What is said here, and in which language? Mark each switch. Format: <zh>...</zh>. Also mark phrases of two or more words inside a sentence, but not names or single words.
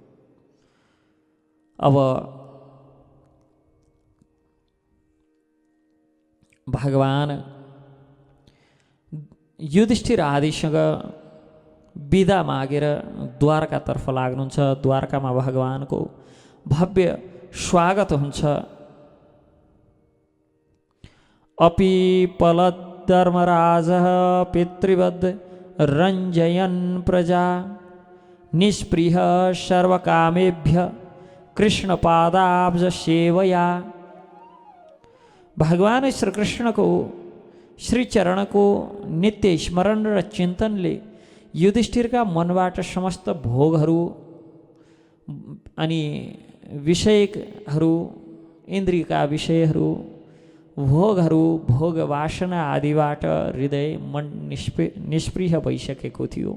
<ne>अब भगवान युधिष्ठिर आदिसँग बिदा मागेर द्वारकातर्फ लाग्नुहुन्छ। द्वारकामा भगवानको भव्य स्वागत हुन्छ।</ne> <sa>अपि पलद्धर्मराजः पितृवद् रञ्जयन् प्रजा निष्पृह सर्वकामेभ्य कृष्णपादाब्ज सेवया।</sa> <ne>भगवान श्री कृष्णको श्री चरणको नित्य स्मरण र चिन्तनले युधिष्ठिरका मनबाट समस्त भोगहरू अनि विषयहरू, इन्द्रियका विषयहरू, भोगहरू, भोग वासना आदिबाट हृदय मन निष्पृह भइसकेको थियो।</ne>